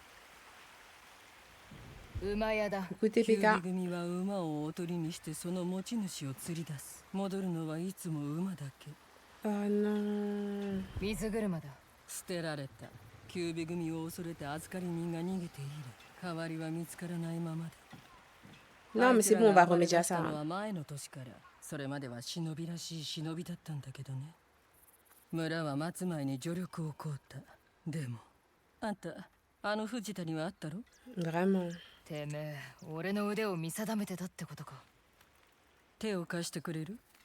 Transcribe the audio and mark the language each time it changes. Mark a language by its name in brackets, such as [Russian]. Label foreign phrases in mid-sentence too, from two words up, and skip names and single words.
[Japanese] 馬屋だ。 [French] Écoutez, [Japanese] 九尾 Pika. 組は馬をおとりにしてその持ち主を釣り出す。戻るのはいつも馬だけ。 [French] Oh non. [Japanese] 水車だ。捨てられた。九尾組を恐れて預かり人が逃げている。代わりは見つからないままだ。 [French] Non, mais c'est bon, on va remédier à [Japanese] あいつら [French] ça. [Japanese] が暴れ出したのは前の年から。それまでは忍びらしい忍びだったんだけどね。村は松前に助力を請うた。でも、あんた、あの藤田にはあったろ？ [French] Vraiment. [Japanese] てめえ、俺の腕を見定めてたってことか。手を貸してくれる？